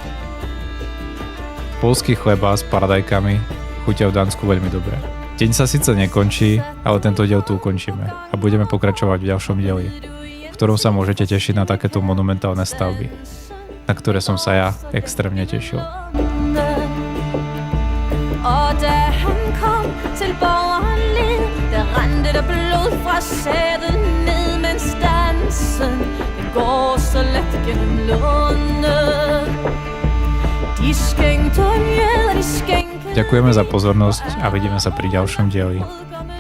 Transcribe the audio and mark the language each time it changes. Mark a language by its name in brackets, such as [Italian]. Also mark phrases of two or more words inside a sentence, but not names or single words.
[Slovak] Poľský chleba s paradajkami chutia v Dánsku veľmi dobre. Deň sa síce nekončí, ale tento diel tu ukončíme a budeme pokračovať v ďalšom dieli, v ktorom sa môžete tešiť na takéto monumentálne stavby, na ktoré som sa ja extrémne tešil. [Danish] Og da han kom til borgerled, der rendte der blod fra sædet ned, mens dansen den går så let gennem lunde. De skænkte mjød, og de skænkte... [Slovak] Ďakujeme za pozornosť a vidíme sa pri ďalšom dieli.